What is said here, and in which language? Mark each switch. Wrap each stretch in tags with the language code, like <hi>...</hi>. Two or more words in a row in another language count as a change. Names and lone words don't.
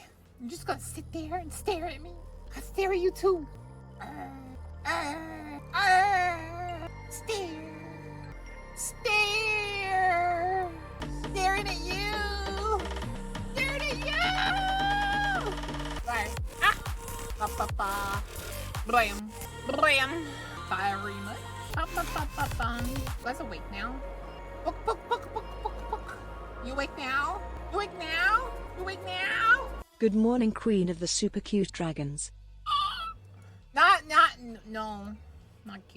<en>You're just gonna sit there and stare at me? I stare at you, too. Stare. Stare. Staring at you. Staring at you. Sorry. Ah. Ba ba ba. Blam. Blam. Very much. Ba ba ba ba ba. You guys awake now? Book, book, book, book, book, book. You awake now? You awake now? You awake now? Good morning, Queen of the Super Cute Dragons. No. Not cute.</en>